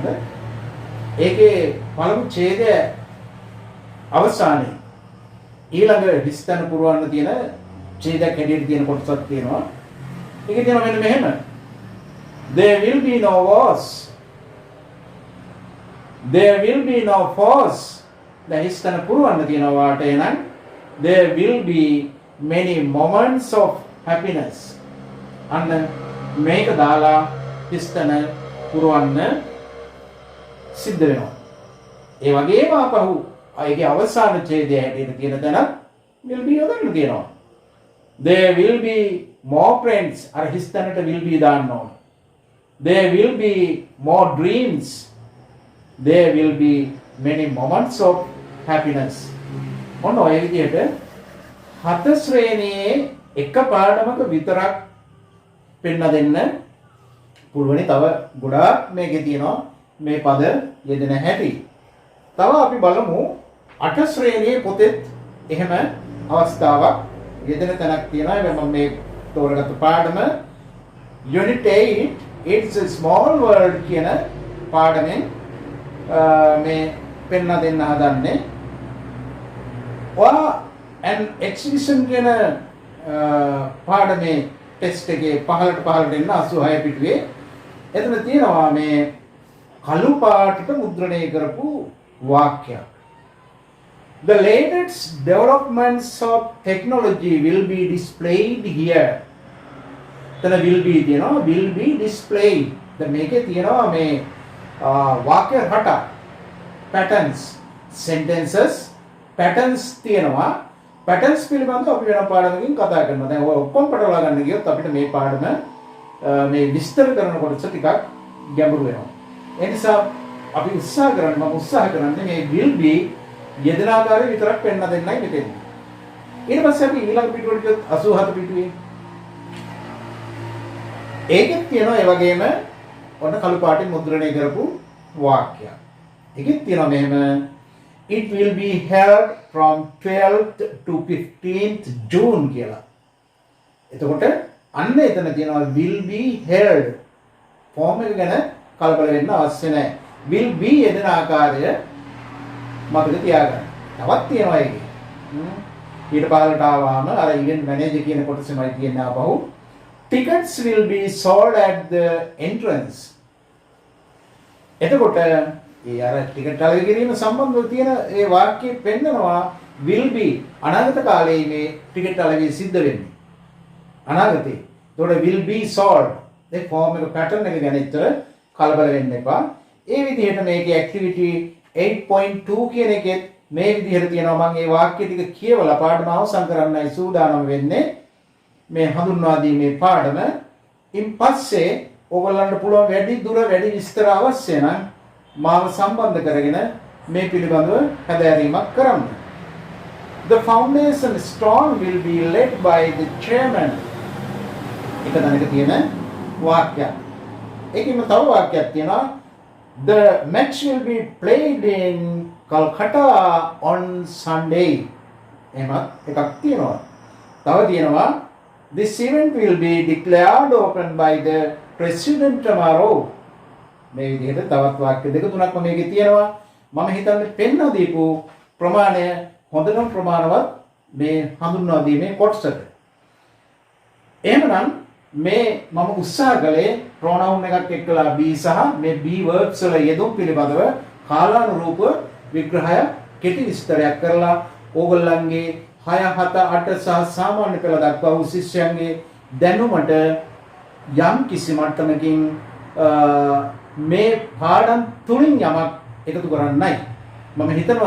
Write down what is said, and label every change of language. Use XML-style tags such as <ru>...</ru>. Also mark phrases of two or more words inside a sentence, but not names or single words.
<si>ඒකේ පළමු ඡේදය අවසානයේ ඊළඟ හිස්තම් පුරවන්න තියෙන ඡේදයක් හැටියට තියෙන කොටසක් තියෙනවා. ඒකේ තියෙනවා මෙන්න මෙහෙම.</si> <en>There will be no wars. there will be no force.</en> <si>දැන් හිස්තන පුරවන්න තියෙනවා වාට එහෙනම්</si> <en>there will be many moments of happiness.</en> <si>අන්න මේක දාලා හිස්තන පුරවන්න සිද්ධ වෙනවා. ඒ වගේම අපහු අයගේ අවසාන ඡේදය හැටියට තියෙන තැන</si> <en>will be</en> <si>යොදන්න තියෙනවා.</si> <en>There will be more friends.</en> <si>අර හිස්තැනට</si> <en>will be</en> <si>දාන්න ඕන.</si> <en>There will be more dreams. There will be many moments of happiness.</en> <si>ඔන්න ඔය විදිහට හත ශ්‍රේණියේ එක පාඩමක විතරක් පෙන්න දෙන්න පුළුවනි. තව ගොඩාක් මේකේ තියෙනවා මේ පද යෙදෙන හැටි. තව අපි බලමු අට ශ්‍රේණියේ පොතෙත් එහෙම අවස්ථාවක් යෙදෙන තැනක් තියෙනවා. මම මේ තෝරගත්ත පාඩම Unit 8 It's a Small World කියන පාඩමෙන් මේ පෙන්න දෙන්න හදන්නේ. ඔයා</si> <en>an exhibition</en> <si>කියන පාඩමේ ටෙස්ට් එකේ පහළට එන්න 86 පිටුවේ එතන තියෙනවා මේ කළු පාටට මුද්‍රණය කරපු වාක්‍යයක්.</si> <en>The latest developments of technology will be displayed here.</en> <si>එතන</si> <en>will be</en> <si>තියෙනවා</si> <en>will be displayed.</en> <si>දැන් මේකේ තියෙනවා මේ වාක්‍ය රට patterns</si> <en>sentences patterns</en> <si>තියෙනවා. patterns පිළිබඳව අපි වෙන පාඩමකින් කතා කරනවා. දැන් ඔය ඔක්කොම පටලවා ගන්න ගියොත් අපිට මේ පාඩම මේ විස්තර කරන කොටස ටිකක් ගැඹුරු වෙනවා. ඒ නිසා අපි උත්සාහ කරන්නේ මේ</si> <en>will be</en> <si>යෙදෙන ආකාරය විතරක් පෙන්න දෙන්නයි මෙතෙන්දී. ඊට පස්සේ අපි ඊළඟ පිටුවට ගියොත් 87 පිටුවේ ඒකෙත් තියෙනවා ඒ වගේම ඔන්න කළු පාටින් මුද්‍රණය කරපු වාක්‍යයක්. ඒකෙත් තියෙනවා මෙහෙම</si> <en>it will be held from 12th to 15th June</en> <si>කියලා. එතකොට අන්න එතන තියෙනවා</si> <en>will be held.</en> <si>ෆෝම් එක ගැන කලබල වෙන්න අවශ්‍ය නැහැ.</si> <en>will be</en> <si>යෙදෙන ආකාරය මතක තියාගන්න. තවත් තියෙනවා ඒකේ. ඊට පහළට ආවම අර</si> <en>event manager</en> <si>කියන කොටසෙමයි කියන්නේ ආපහු</si> <en>tickets will be sold at the entrance.</en> <si>එතකොට ඒ අර ටිකට් අලෙවි කිරීම සම්බන්ධව තියෙන ඒ වාක්‍යය පෙන්නනවා</si> <en>will be</en> <si>අනාගත කාලයේ මේ ටිකට් අලෙවි සිද්ධ වෙන්නේ. අනාගතේ. එතකොට</si> <en>will be sold.</en> <si>ඒ ෆෝම් එක pattern එක ගැන ඉතර කලබල වෙන්න එපා. ඒ විදිහට මේකේ activity 8.2 කියන එකෙත් මේ විදිහට තියෙනවා. මම මේ වාක්‍ය ටික කියවලා පාඩම අවසන් කරන්නයි සූදානම් වෙන්නේ. මේ හඳුන්වා දීමේ පාඩම. ඉන් පස්සේ ඔයගොල්ලන්ට පුළුවන් වැඩි දුර වැඩි විස්තර අවශ්‍ය නම් මාව සම්බන්ධ කරගෙන මේ පිළිබඳව හැදෑරීමක් කරන්න.</si> <en>The foundation stone will be led by the chairman.</en> <si>එක තැනක තියෙන වාක්‍යයක්. ඒකෙම තව වාක්‍යයක් තියෙනවා.</si> <en>The match will be played in Calcutta on Sunday.</en> <si>එහෙමත් එකක් තියෙනවා. තව තියෙනවා</si> <en>this event will be declared open by the president tomorrow.</en> <si>මේ විදිහට තවත් වාක්‍ය දෙක තුනක්ම මේකේ තියෙනවා. මම හිතන්නේ පෙන්න දීපු ප්‍රමාණය හොඳටම ප්‍රමාණවත් මේ හඳුන්වා දීමේ කොටසට. එහෙමනම් මේ මම උත්සාහ කළේ pronoun එකක් එක්කලා be සහ මේ</si> <en>be verbs</en> <si>වල යෙදුම් පිළිබඳව කාලානුරූප විග්‍රහය කෙටි විස්තරයක් කරලා ඕගොල්ලන්ගේ 6 7 8 සහ සාමාන්‍ය පෙළ දක්වා වූ ශිෂ්‍යයන්ගේ දැනුමට යම් කිසි මට්ටමකින් මේ පාඩම් තුලින් යමක් එකතු කරන්නයි මම හිතනවා.</si>